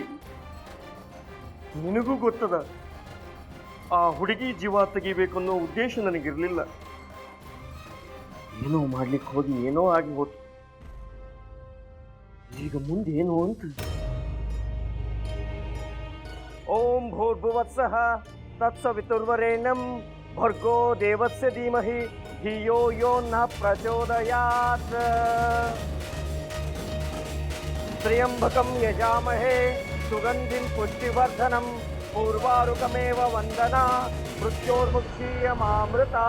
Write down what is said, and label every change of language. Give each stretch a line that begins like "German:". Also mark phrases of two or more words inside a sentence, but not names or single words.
Kannada: ನಿನಗೂ ಗೊತ್ತದ, ಆ ಹುಡುಗಿ ಜೀವ ತೆಗಿಬೇಕನ್ನೋ ಉದ್ದೇಶ ನನಗಿರ್ಲಿಲ್ಲ. ಏನೋ ಮಾಡ್ಲಿಕ್ಕೆ ಹೋಗಿ ಏನೋ ಆಗಿ ಹೋತು. ಈಗ ಮುಂದೇನು ಅಂತ.
Sanskrit: ಓಂ ಭೂರ್ಭುವತ್ಸಃ ತತ್ಸವಿತುರ್ವರೇಣ್ಯಂ ಭರ್ಗೋ ದೇವಸ್ಯ ಧೀಮಹಿ ಧಿಯೋ ಯೋ ನ ಪ್ರಚೋದಯಾತ್. त्र्यंबकं यजामहे सुगंधिं पुष्टिवर्धनं पूर्वारुकमेव वंदना मृत्योर्मुक्षीयमामृता.